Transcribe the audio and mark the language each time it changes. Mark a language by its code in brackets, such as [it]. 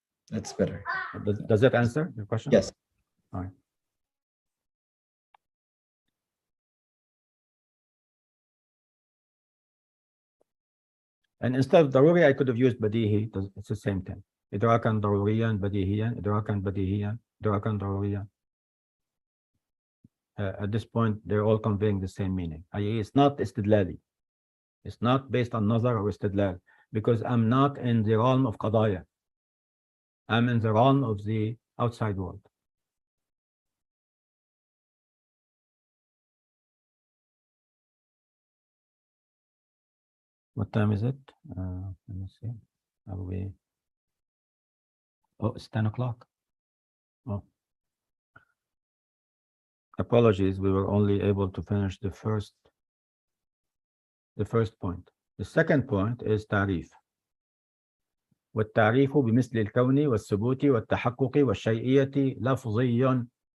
[en] That's better. Does that answer your question? Yes. All right. And instead of ضروري, I could have used بديهي. It's the same thing. [ar] إدراكا ضروريا بديهيا, إدراكا بديهيا, إدراكا ضروريا. [en] At this point, they're all conveying the same meaning. It's not istidlali. It's not based on nazar or istidlal, because I'm not in the realm of qadaya. I'm in the realm of the outside world. What time is it? Let me see. Are we? Oh, it's 10 o'clock. Oh. Apologies, we were only able to finish the first point. The second point is تعريف. [ar] والتعريف بمثل الكون والثبوت والتحقق والشيئية لفظي.